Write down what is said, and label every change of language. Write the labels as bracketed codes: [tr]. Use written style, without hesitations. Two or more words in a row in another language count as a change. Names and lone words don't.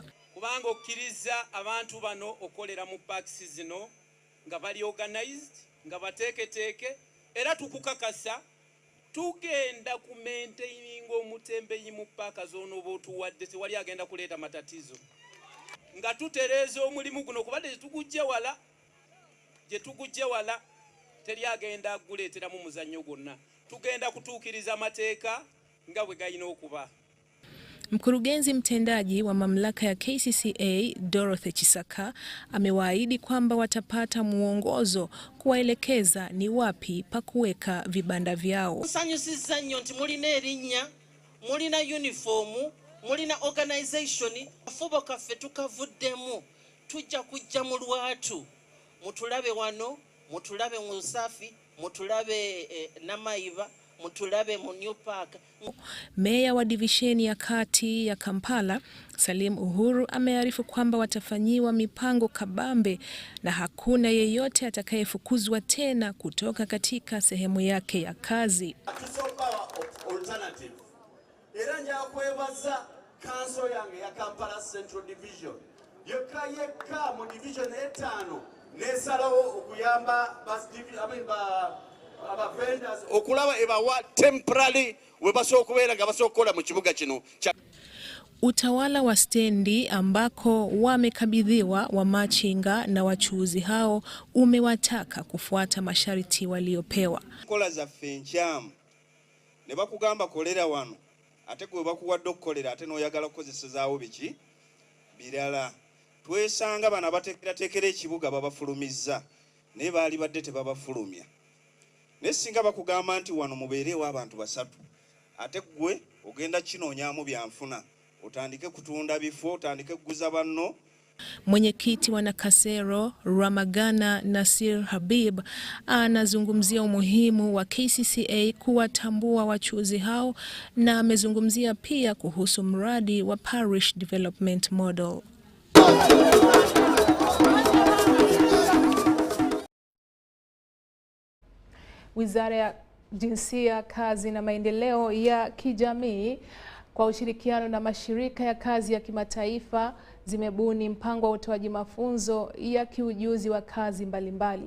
[lg] Kubanga okkiriza abantu bano okolera mu parks zino nga bali organized nga bateeketeeke era tukukakasa tugenda ku maintaining omutembeyi mu paaka zono bootuwadde tewali agenda kuleeta matatizo nga tutereeza omulimu guno kubadde gye tugujje wala teri agenda aguleeteramu muzannyo gwonna tugenda kutuukiriza amateeka nga bwe galina okuba. [sw] Mkurugenzi mtendaji wa mamlaka ya KCCA Dorothy Chisaka amewaahidi kwamba watapata muongozo kuwaelekeza ni wapi pa kuweka vibanda vyao. [lg] Nsanyusiza nnyo nti mulina erinnya, mulina uniform, mulina organization, afubo kaffe tukavuddemu, tujja kujja mu lwatu, mutulabe wano, mutulabe mu Usafi, mutulabe Namayiba, mutulabe mu New Park. [sw] Meya wa divisheni ya kati ya Kampala, Salim Uhuru, amearifu kwamba watafanyiwa mipango kabambe na hakuna yeyote atakayefukuzwa tena kutoka katika sehemu yake ya kazi. [lg] Era nja kwebaza council yange ya Kampala Central Division. Yeka mu division 5 nesalawo okuyamba vendors okulaba ebawa temporary webasokubeera nga basokola mu kibuga kino. [sw] Utawala wa stendi ambako wamekabidhiwa wamachinga na wachuuzi hao umewataka kufuata masharti waliopewa. [lg] Kola za fenchamu ne bakugamba kolera wano ate gwe bakuwadde okukolera ate n'oyagala kukozesezaawo biki birala. Twesanga bana batekera ekibuga babafulumizza naye baali badde tebabafulumya. Ne singa bakugamba nti wano mubeerewo abantu basatu ate gwe ogenda kinoonyaamu byanfuna utandike kutunda bifo utandike kuguza banno. [sw] Mwenyekiti wa Nakasero Ramagana Nasir Habib anazungumzia umuhimu wa KCCA kuwatambua wachuuzi hao na amezungumzia pia kuhusu mradi wa Parish Development Model. Wizara ya Jinsia, Kazi na Maendeleo ya Kijamii kwa ushirikiano na mashirika ya kazi ya kimataifa zimebuni mpango wa utoaji mafunzo ya kiujuzi wa kazi mbalimbali.